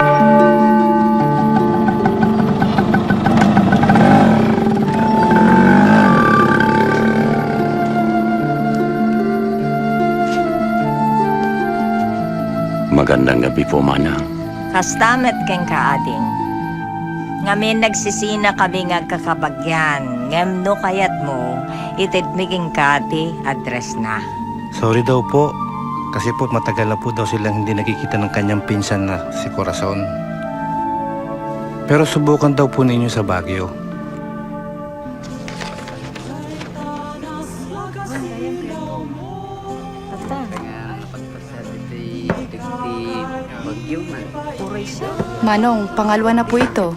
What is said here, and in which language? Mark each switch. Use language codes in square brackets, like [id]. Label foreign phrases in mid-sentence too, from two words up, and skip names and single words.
[tl] Magandang gabi po, Manang. [ilo] Kastamet keng kaading. Ngamin nagsisina kami nga kakabagyan. Ngem no kayat mo, itidmiging kati address na. [tl] Sorry daw po. Kasi po matagal na po daw silang hindi nakikita ng kanyang pinsan na si Corazon. Pero subukan daw po ninyo sa Baguio. Manong, pangalawa na po ito.